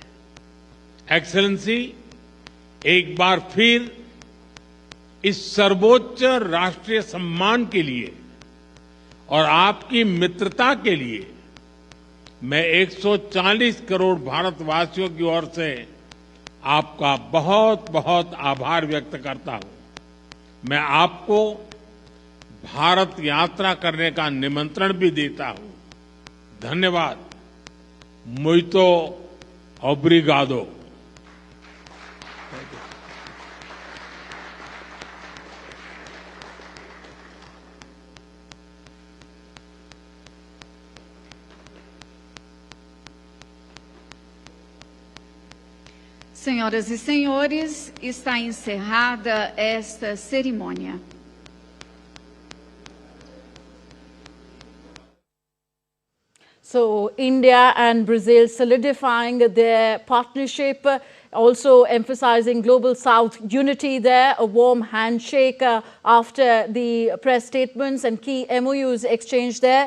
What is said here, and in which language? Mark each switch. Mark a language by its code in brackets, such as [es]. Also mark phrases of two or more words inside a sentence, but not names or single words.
[hi] एक्सेलेंसी, एक बार फिर इस सर्वोच्च राष्ट्रीय सम्मान के लिए और आपकी मित्रता के लिए मैं 140 करोड़ भारतवासियों की ओर से आपका बहुत बहुत आभार व्यक्त करता हूं। मैं आपको भारत यात्रा करने का निमंत्रण भी देता हूं। [pt] धन्यवाद। Muito obrigado. Senhoras e senhores, está encerrada esta cerimônia. [en] So, India and Brazil solidifying their partnership, also emphasizing Global South unity there, a warm handshake after the press statements and key MOUs exchanged there.